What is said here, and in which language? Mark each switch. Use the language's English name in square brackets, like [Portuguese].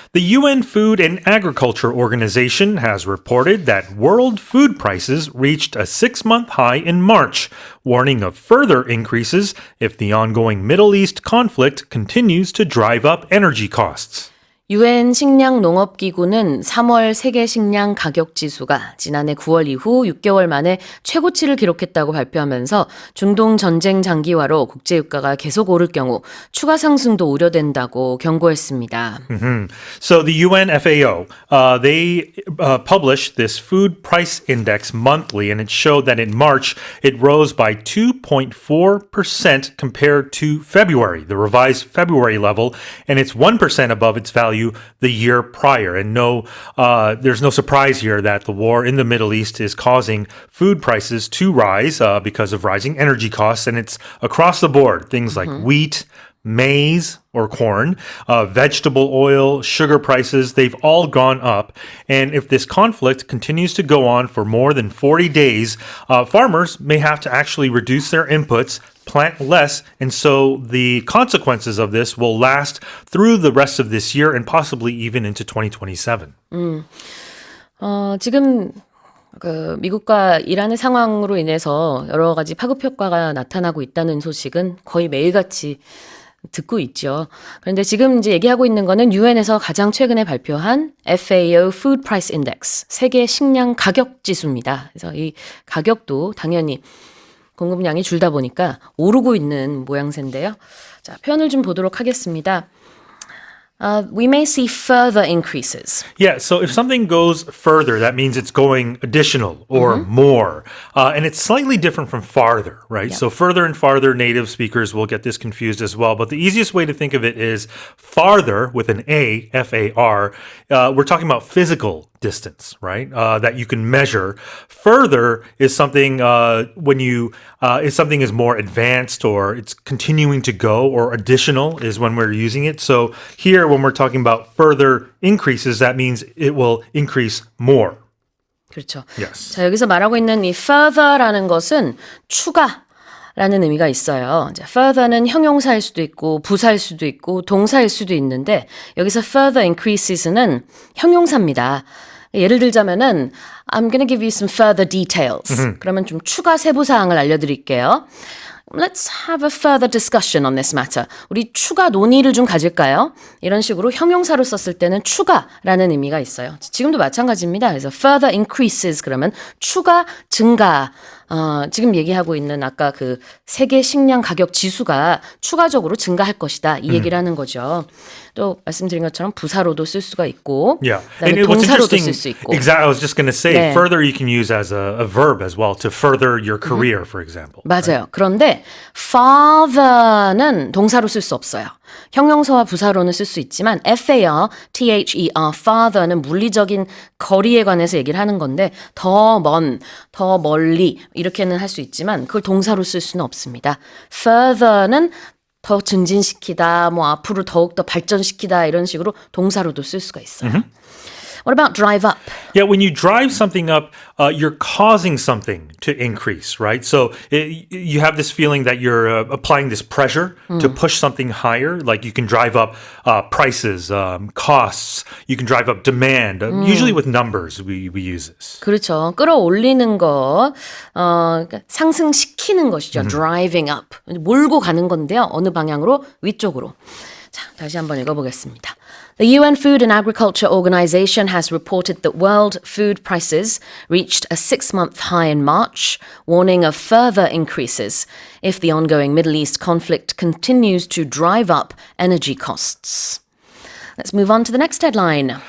[English] The UN Food and Agriculture Organization has reported that world food prices reached a 6-month high in March, warning of further increases if the ongoing Middle East conflict continues to drive up energy costs. [Korean] UN 식량농업기구는 3월 세계 식량 가격 지수가 지난해 9월 이후 6개월 만에 최고치를 기록했다고 발표하면서 중동 전쟁 장기화로 국제유가가 계속 오를 경우 추가 상승도 우려된다고 경고했습니다. [English] So the UN FAO, they published this food price index monthly, and it showed that in March it rose by 2.4% compared to February, the revised February level, and it's 1% above its value the year prior. And there's no surprise here that the war in the Middle East is causing food prices to rise because of rising energy costs, and it's across the board. Things like wheat, maize or corn, vegetable oil, sugar prices, they've all gone up. And if this conflict continues to go on for more than 40 days, farmers may have to actually reduce their inputs, plant less, and so the consequences of this will last through the rest of this year and possibly even into 2027. [Korean] 지금 미국과 이란의 상황으로 인해서 여러 가지 파급 효과가 나타나고 있다는 소식은 거의 매일같이 듣고 있죠. 그런데 지금 이제 얘기하고 있는 거는 유엔에서 가장 최근에 발표한 FAO Food Price Index, 세계 식량 가격 지수입니다. 그래서 이 가격도 당연히 공급량이 줄다 보니까 오르고 있는 모양새인데요. 자, 표현을 좀 보도록 하겠습니다. [English] We may see further increases. Yeah, so if something goes further, that means it's going additional or more. And it's slightly different from farther, right? Yeah. So further and farther, native speakers will get this confused as well. But the easiest way to think of it is farther with an A, F-A-R. We're talking about physical distance, right? That you can measure. Further is something if something is more advanced or it's continuing to go, or additional is when we're using it. So here, when we're talking about further increases, that means it will increase more. [Korean] 그렇죠. [English] Yes. [Korean] 자, 여기서 말하고 있는 이 further라는 것은 추가라는 의미가 있어요. 이제 further는 형용사일 수도 있고 부사일 수도 있고 동사일 수도 있는데 여기서 [English] further increases [Korean] 는 형용사입니다. 예를 들자면은 [English] I'm going to give you some further details. [Korean] 그러면 좀 추가 세부 사항을 알려드릴게요. [English] Let's have a further discussion on this matter. [Korean] 우리 추가 논의를 좀 가질까요? 이런 식으로 형용사로 썼을 때는 추가라는 의미가 있어요. 지금도 마찬가지입니다. 그래서 [English] further increases [Korean] 그러면 추가, 증가. 지금 얘기하고 있는 아까 그 세계 식량 가격 지수가 추가적으로 증가할 것이다. 이 얘기를 하는 거죠. 또 말씀드린 것처럼 부사로도 쓸 수가 있고, [English] Yeah. [Korean] 그다음에 [English] what's [Korean] 동사로도 [English] interesting, [Korean] 쓸 수 있고. [English] exactly, I was just going to say, [Korean] 네. [English] further you can use as a verb as well, to further your career, for example. [Korean] 맞아요. 그런데 farther는 동사로 쓸 수 없어요. 형용사와 부사로는 쓸 수 있지만 FAR, THER, farther는 물리적인 거리에 관해서 얘기를 하는 건데 더 먼, 더 멀리 이렇게는 할 수 있지만 그걸 동사로 쓸 수는 없습니다. further는 더 증진시키다, 뭐 앞으로 더욱더 발전시키다 이런 식으로 동사로도 쓸 수가 있어요. [English] What about drive up? Yeah, when you drive something up, you're causing something to increase, right? So you have this feeling that you're applying this pressure to push something higher. Like you can drive up prices, costs. You can drive up demand. Usually with numbers, we use this. [Korean] 그렇죠. 끌어올리는 거, 그러니까 상승시키는 것이죠. [English] Driving up. [Korean] 몰고 가는 건데요. 어느 방향으로? 위쪽으로. 자, 다시 한번 읽어보겠습니다. [English] The UN Food and Agriculture Organization has reported that world food prices reached a 6-month high in March, warning of further increases if the ongoing Middle East conflict continues to drive up energy costs. Let's move on to the next headline.